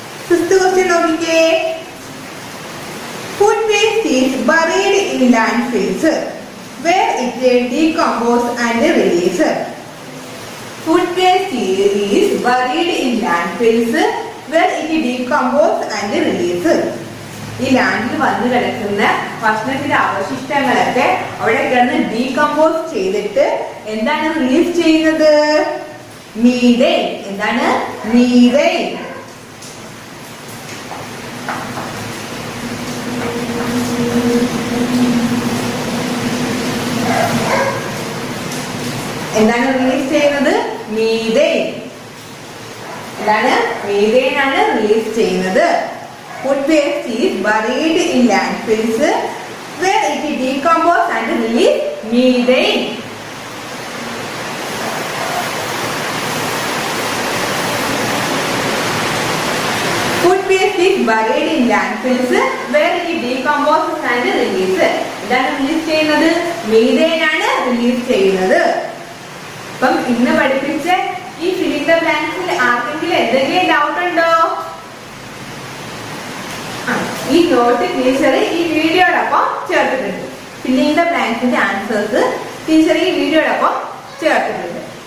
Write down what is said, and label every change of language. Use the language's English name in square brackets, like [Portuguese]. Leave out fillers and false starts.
[English] Fifth question [Malayalam] നോക്കിക്കേ. [English] Food waste is buried in landfills where it decomposes and release. Food waste is buried in landfills where it decomposes and release. [Malayalam] ഈ ലാൻഡിൽ വന്ന് കിടക്കുന്ന ഭക്ഷണത്തിന്റെ അവശിഷ്ടങ്ങളൊക്കെ അവിടെ കിടന്ന് decompose ചെയ്തിട്ട് എന്താണ് റിലീസ് ചെയ്യുന്നത്? മീഥേൻ. എന്താണ്? മീഥേൻ. എന്താണ് റിലീസ് ചെയ്യുന്നത്? മീഥേൻ. എന്താണ്? മീഥേൻ ആണ് റിലീസ് ചെയ്യുന്നത്. [English] Food waste is buried in landfills where it decomposes and release methane. Food waste is buried in landfills where it decomposes and release. [Malayalam] എന്താണ് റിലീസ് ചെയ്യുന്നത്? Methane ആണ് release ചെയ്യുന്നത്. അപ്പം ഇന്ന് പഠിപ്പിച്ച ഈ ഫില്ലിംഗ് ദ ബ്ലാങ്ക്സിൽ ആർക്കെങ്കിലും എന്തെങ്കിലും ഡൗട്ട് ഉണ്ടോ? ഈ നോട്ട് ടീച്ചർ ഈ വീഡിയോടൊപ്പം ചേർത്തിട്ടുണ്ട്. ഫില്ലിംഗ് ദ ബ്ലാങ്ക്സിന്റെ ആൻസേഴ്സ് ടീച്ചർ ഈ വീഡിയോടൊപ്പം ചേർത്തിട്ടുണ്ട്.